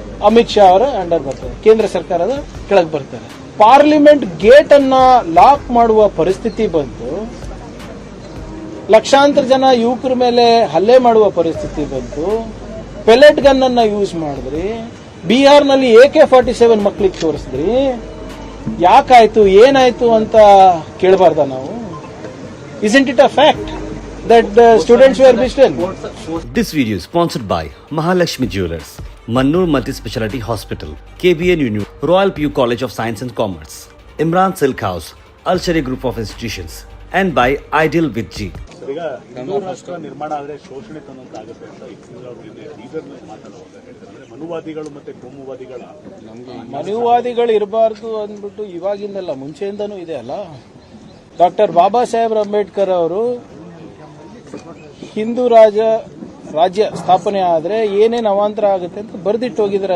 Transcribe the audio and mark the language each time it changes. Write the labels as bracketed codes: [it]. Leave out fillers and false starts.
[kn] ಅಮಿತ್ ಶಾ ಅವರ ಅಂಡರ್ ಬರ್ತಾರೆ, ಕೇಂದ್ರ ಸರ್ಕಾರದ ಕೆಳಗೆ ಬರ್ತಾರೆ. ಪಾರ್ಲಿಮೆಂಟ್ ಗೇಟ್ ಅನ್ನ ಲಾಕ್ ಮಾಡುವ ಪರಿಸ್ಥಿತಿ ಬಂತು. ಲಕ್ಷಾಂತರ ಜನ ಯುವಕರ ಮೇಲೆ ಹಲ್ಲೆ ಮಾಡುವ ಪರಿಸ್ಥಿತಿ ಬಂತು. ಪೆಲೆಟ್ ಗನ್ ಅನ್ನ ಯೂಸ್ ಮಾಡಿದ್ರಿ. ಬಿಹಾರ್ನಲ್ಲಿ AK-47 ಮಕ್ಕಳಿಗೆ ತೋರಿಸಿದ್ರಿ. ಯಾಕಾಯ್ತು, ಏನಾಯ್ತು ಅಂತ ಕೇಳಬಾರ್ದ ನಾವು? [en] Isn't it a fact that the students were beaten? This video is sponsored by Mahalakshmi Jewelers, Mannur Multi-Speciality Hospital, KBN Union, Royal PU College of Science and Commerce, Imran Silk House, Al Sharia Group of Institutions, and by Ideal with G. [kn] ಈಗ ಹಿಂದೂ ರಾಷ್ಟ್ರ ನಿರ್ಮಾಣ ಆದರೆ ಶೋಷಣೆ ತಂದಂತಾಗುತ್ತೆ ಅಂತ ಬೀದರ್ ಮಾತಾಡುವಾಗ ಹೇಳ್ತಾರೆ. ಅಂದ್ರೆ ಮನುವಾದಿಗಳು ಮತ್ತೆ ಕೋಮುವಾದಿಗಳ ಮನುವಾದಿಗಳು ಇರಬಾರ್ದು ಅಂದ್ಬಿಟ್ಟು ಇವಾಗಿಂದಲ್ಲ, ಮುಂಚೆಯಿಂದನೂ ಇದೆ ಅಲ್ಲ. ಡಾಕ್ಟರ್ ಬಾಬಾ ಸಾಹೇಬ್ ಅಂಬೇಡ್ಕರ್ ಅವರು ಹಿಂದೂ ರಾಜ್ಯ ಸ್ಥಾಪನೆ ಆದ್ರೆ ಏನೇನು ಅವಾಂತರ ಆಗುತ್ತೆ ಅಂತ ಬರ್ದಿಟ್ಟು ಹೋಗಿದ್ದಾರೆ.